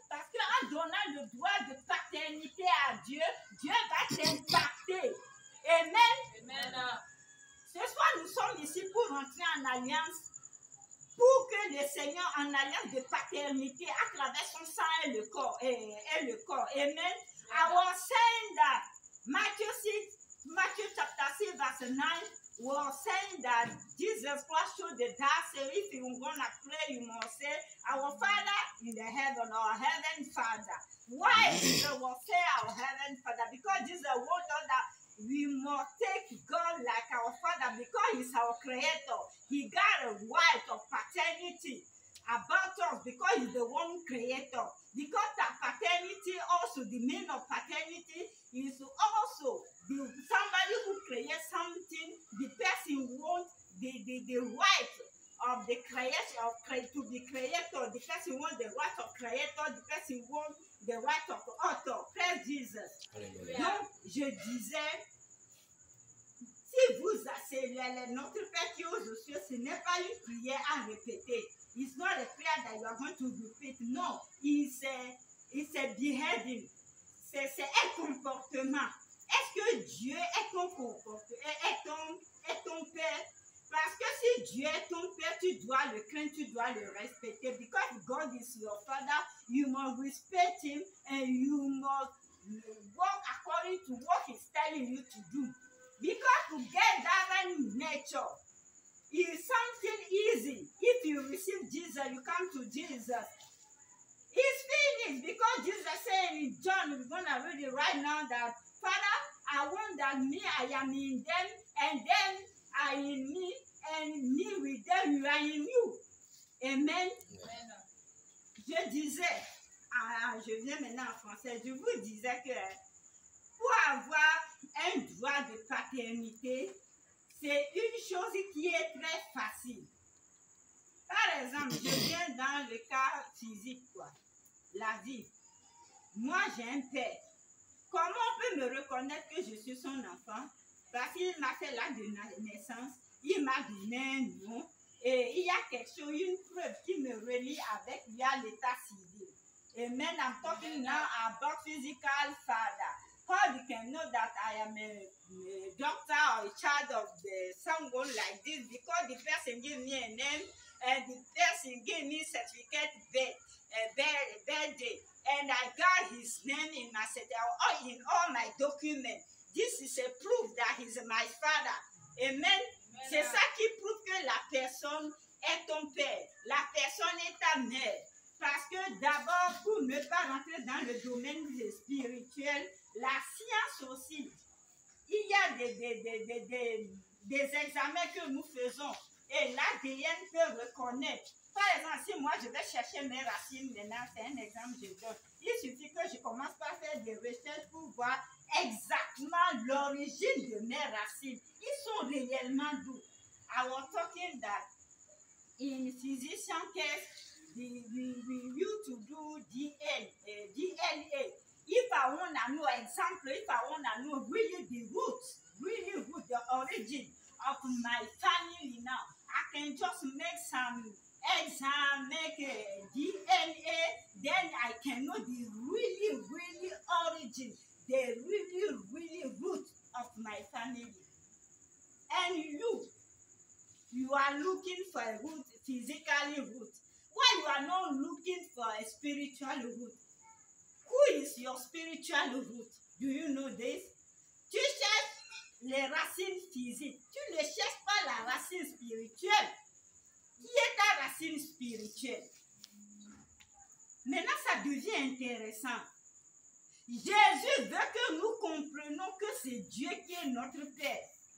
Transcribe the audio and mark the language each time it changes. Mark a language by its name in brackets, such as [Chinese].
[French] Parce qu'en donnant le droit de paternité à Dieu, Dieu va t'impacter. Amen. Amen. Ce soir, nous sommes ici pour rentrer en alliance, pour que le Seigneur, en alliance de paternité, à travers son sang et le corps. Amen. [English] I was saying that Matthew chapter 6, verse 9, was saying that Jesus Christ showed the dark. So if you're going to pray, you must say, our Father in the heaven, our heaven Father. Why Jesus will say our heaven Father? Because Jesus wrote us that we must take God like our Father, because He's our Creator. He got a right of paternity about us because He's the one Creator. Because that paternity, also the meaning of paternity is also somebody who creates something. The person wants the right of the creation to be creator. The person wants the right of creator. The person wants the right of author. Praise Jesus. [French] Donc, je disais, si vous accélérez notre Père qui est aux cieux, ce n'est pas une prière à répéter. [English] It's not a prayer that you are going to repeat. No, it's a behaving. [French] C'est un comportement. Est-ce que Dieu est ton comportement, est ton Père? Parce que si Dieu est ton Père, tu dois le craindre, tu dois le respecter. [English] Because God is your Father, you must respect Him and you must walk according to what He telling you to do. Because to get that nature is something easy. If you receive Jesus, you come to Jesus. It's finished because Jesus said in John, we're going to read it right now, that Father, I want that me, I am in them, and them are in me, and me with them, you are in you. Amen. [French] Je disais, je viens maintenant en français, je vous disais que pour avoir un droit de paternité, c'est une chose qui est très facile. Par exemple, je viens dans le cas physique, quoi. La vie. Moi, j'ai un père. Comment on peut me reconnaître que je suis son enfant? Parce qu'il m'a fait l'acte de naissance, il m'a donné un nom, et il y a quelque chose, une preuve qui me relie avec lui à l'état civil. Amen. [English] I'm talking now about physical father. How you can know that I am a doctor or a child of someone like this? Because the person gave me a name and the person gave me certificate birthday, and I got his name in my in all my documents. This is a proof that he's my father. Amen. [French] C'est ça qui prouve que la personne est ton père, la personne est ta mère. Parce que d'abord, pour ne pas rentrer dans le domaine spirituel, la science aussi, il y a des examens que nous faisons et l'ADN peut reconnaître. Par exemple, si moi je vais chercher mes racines maintenant, c'est un exemple que je donne. Il suffit que je commence par faire des recherches pour voir exactement l'origine de mes racines. Ils sont réellement d'où? [English] I was talking that in physician case, we used to do DNA. If I want to know example, if I want to know really the roots, the origin of my family now, I can just make some exam, make a DNA, then I can know the really origin, the really root of my family. And you are looking for a root, physically root. Why you are not looking for a spiritual root? Who is your spiritual root? Do you know this? [French] Tu cherches les racines physiques. Tu ne cherches pas la racine spirituelle. Qui est ta racine spirituelle? Maintenant, ça devient intéressant. Jésus veut que nous comprenions que c'est Dieu qui est notre Père.